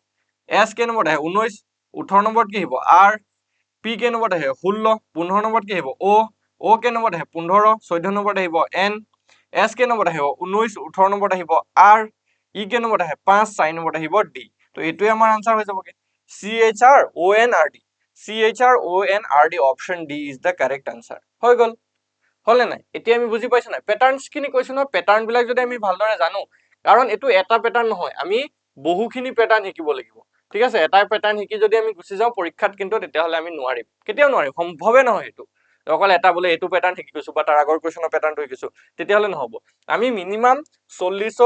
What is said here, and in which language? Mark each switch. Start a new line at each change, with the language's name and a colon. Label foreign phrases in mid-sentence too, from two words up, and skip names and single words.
Assamese: S কে নম্বৰত আহে 19 18 নম্বৰত কি আহিব R P কে নম্বৰত আহে 16 15 নম্বৰত কি আহিব O O কে নম্বৰত আহে 15 14 নম্বৰত আহিব N S কে নম্বৰত আহিব 19 18 নম্বৰত আহিব R E কে নম্বৰত আহে 5 4 নম্বৰত আহিব D তো এটোই আমাৰ আনসাৰ হৈ যাবগে C H R O N R D C H R O N R D
English: option D is the correct answer
Assamese: হৈ গল হলে নাই এতিয়া আমি বুজি পাইছো নাই প্যাটাৰ্নস খিনি কৈছো ন প্যাটাৰ্ন বিলাক যদি আমি ভালদৰে জানো কাৰণ এটো এটা প্যাটাৰ্ন নহয় আমি বহুখিনি প্যাটাৰ্ন শিকিব লাগিব ঠিক আছে এটা প্যাটাৰ্ন শিকি যদি আমি গুছি যাও পৰীক্ষাত কিন্তু তেতিয়া হলে আমি নোৱাৰিম কেতিয়াও নোৱাৰিম সম্ভৱে নহয় এটো অকল এটা বলে এটো প্যাটাৰ্ন শিকি গৈছো বা তাৰ আগৰ কোৱেশ্চনৰ প্যাটাৰ্নটো শিকিছো তেতিয়া হলে নহব আমি মিনিমাম 40